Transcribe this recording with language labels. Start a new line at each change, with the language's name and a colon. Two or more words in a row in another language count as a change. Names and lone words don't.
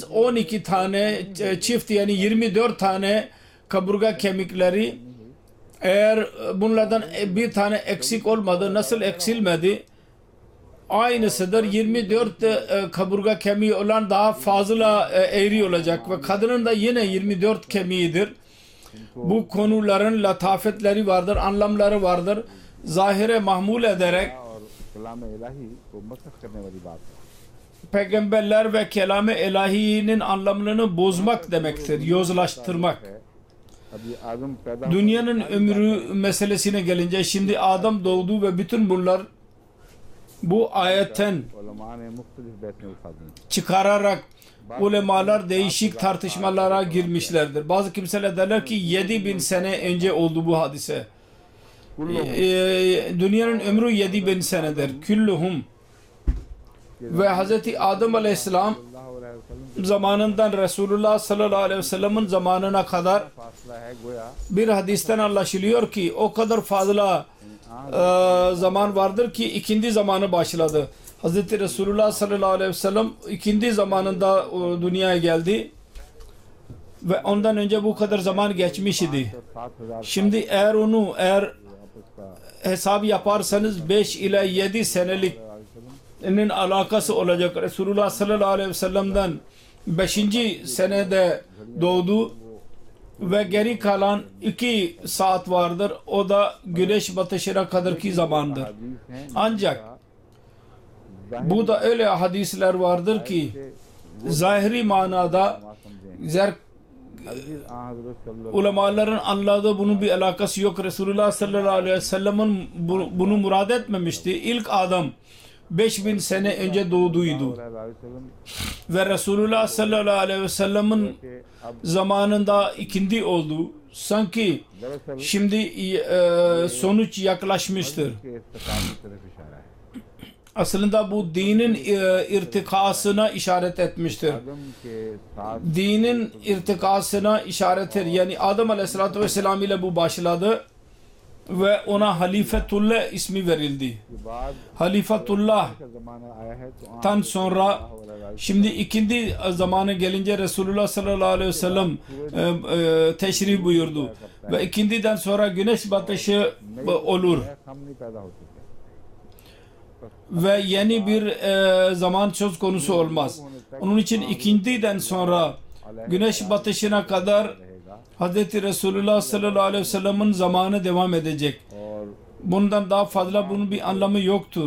Turkish: 12 tane çift yani 24 tane kaburga kemikleri eğer bunlardan bir tane eksik olmadı nasıl eksilmedi? Aynısıdır. 24 kaburga kemiği olan daha fazla eğri olacak ve kadının da yine 24 kemiğidir. Bu konuların latafetleri vardır, anlamları vardır. Zahire mahmul ederek
Urdu: اور کلام الٰہی کو مسخ کرنے والی بات ہے
Turkish: peygamberler ve kelam-ı ilahinin anlamını bozmak demektir, yozlaştırmak.
Urdu: اب یہ آدم پیدا
Turkish: Dünyanın ömrü meselesine gelince şimdi Adam doğdu ve bütün bunlar bu ayetten
Urdu: علما نے مختلف بیتنے اٹھا دی
Turkish: çıkararak ulemalar değişik tartışmalara girmişlerdir. Bazı kimseler derler ki 7000 sene önce oldu bu hadise. Dünyanın ömrü 7000 senedir. Külluhum ve Hz. Adem Aleyhisselam zamanından Resulullah
Arabic: صلى الله عليه وسلم'in
Turkish: zamanına kadar
Urdu: فاصلہ ہے گویا
Turkish: bir hadisten anlaşılıyor ki o kadar fazla zaman vardır ki ikindi zamanı başladı. Hz. Resulullah
Arabic: صلى الله عليه وسلم
Turkish: ikindi zamanında dünyaya geldi ve ondan önce bu kadar zaman geçmiş idi. 7,000 Şimdi eğer
Urdu: آپس کا
Turkish: hesap yaparsanız 5 ile 7 senelik'nin alakası olacak. Resulullah
Arabic: صلى الله عليه وسلم'den
Turkish: 5. senede doğdu ve geri kalan 2 saat vardır. O da güneş batışına kadarki zamandır.
Urdu: حدیث ہیں
Turkish: Ancak bu da öyle hadisler vardır ki zahiri manada
Urdu: سمجھیں حضرت صلی اللہ
Turkish: ulemaların anladığı bunun bir alakası yok. Resulullah
Arabic: صلى الله عليه وسلم'in
Turkish: bunu murad etmemişti. İlk adam 5000 sene önce doğduydu.
Arabic: عليه وسلم
Turkish: Ve Resulullah
Arabic: صلى الله عليه وسلم'in
Urdu: کے اب
Turkish: zamanında ikindi oldu. Sanki
Urdu: दरअसल
Turkish: şimdi sonuç yaklaşmıştır.
Urdu: کے استقام کی طرف اشارہ ہے
Turkish: Aslında bu dinin irtikasına işaret etmiştir.
Urdu: آدم کے ساتھ
Turkish: Dinin irtikasına işarettir. Yani Adem
Arabic: عليه الصلاة والسلام
Turkish: ile bu başladı ve ona Halifetullah ismi verildi.
Urdu: کے بعد
Turkish: Halifetullah
Urdu: کا زمانہ آیا ہے تو
Turkish: tan sonra şimdi ikindi zamanı gelince Resulullah
Arabic: صلى الله عليه وسلم
Turkish: teşrif buyurdu. Ve ikindiden sonra güneş batışı olur.
Urdu: ہم نہیں پیدا ہو چکے
Turkish: Ve yeni bir zaman söz konusu olmaz. Onun için ikindiden sonra güneş batışına kadar
Urdu: रहेगा
Turkish: Hz. Resulullah
Arabic: صلى الله عليه وسلم'in
Turkish: zamanı devam edecek.
Urdu: और
Turkish: Bundan daha fazla bunun bir anlamı yoktur.